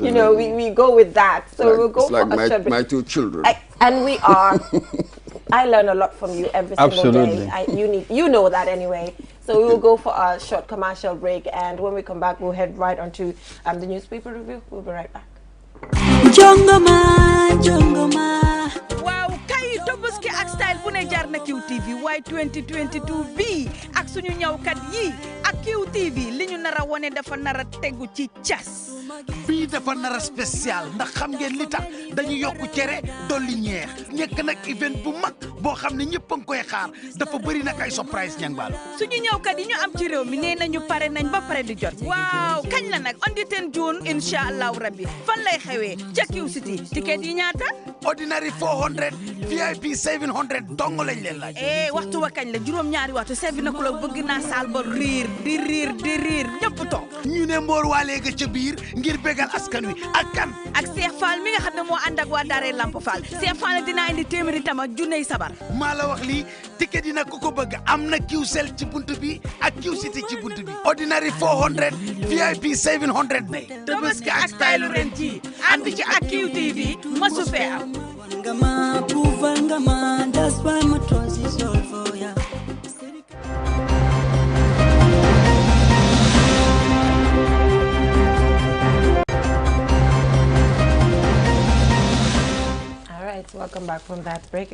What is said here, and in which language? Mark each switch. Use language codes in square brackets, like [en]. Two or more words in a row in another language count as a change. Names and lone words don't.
[en] You know, we go with that. So we'll go it's for like a my two children. And we are. I learn a lot from you every single day. You know that anyway. So we will go for a short commercial break, and when we come back, we'll head right on to the newspaper review. We'll be right back. [wo] Jongoma, jongoma. Wow, kaito Tobaski ak style bu ne jaar na QTV waaye 2022 bii ak suñu ñawkat yi ak QTV li ñu nar a wone dafa nar a tegu ci cas. bii dafa nar a spécial ndax xam ngeen li tax dañu yokku cere dolli ñeex nekk nag event bu mag boo xam ne ñëpp a ngi koy xaar dafa bëri nag ay surprise ñang baalo suñu ñawkat yi ñu am ci réew mi nee nañu pare nañ ba pare di jot waaw kañ la nag [en] on the 10 June [ar] إن شاء الله ربي [wo] fan lay xewee ca Q City ticket yi ñaata ordinary 400 VIP 700 dong lañ leen laaj waxtu wa kañ la juróom-ñaari waxtu sevi na ku la bëgg naa saal ba riir ñëpp toog ñu ne mboor waalee ga ca biir ngir bégal askan wi ak kan ak Cheikh Fall mi nga xam ne moo ànd ak waa Daaray Lamp Fall Cheikh Fall dina indi téeméeri tam ak junney sabar maa la wax lii ticket yi nag ku ko bëgg am na Qcell ci buntu bi ak Q City ci buntu bi ordinary 400 VIP 700 ne Tobaski ak style ren ji ànd ci ak QTV masu fee am [en] ngama approval ngama that's why my trust is all for ya. Welcome back from that break.